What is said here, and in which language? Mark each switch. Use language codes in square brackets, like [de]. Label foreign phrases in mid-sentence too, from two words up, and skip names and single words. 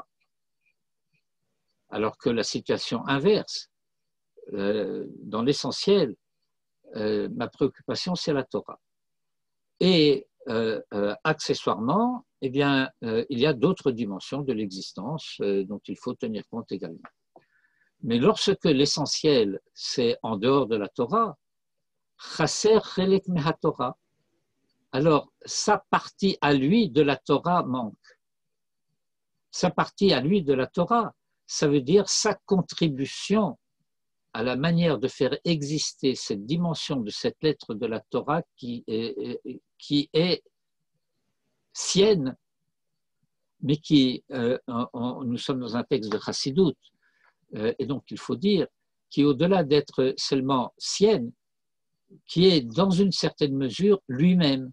[fr] Alors que la situation inverse, dans l'essentiel, ma préoccupation c'est la Torah. Et accessoirement, eh bien, il y a d'autres dimensions de l'existence dont il faut tenir compte également. Mais lorsque l'essentiel c'est en dehors de la Torah, [he] חסר חלק מהתורה, [fr] alors sa partie à lui de la Torah manque. Sa partie à lui de la Torah, ça veut dire sa contribution à la manière de faire exister cette dimension de cette lettre de la Torah qui est sienne, mais qui, nous sommes dans un texte de Chassidut, et donc il faut dire, qui au-delà d'être seulement sienne, qui est dans une certaine mesure lui-même.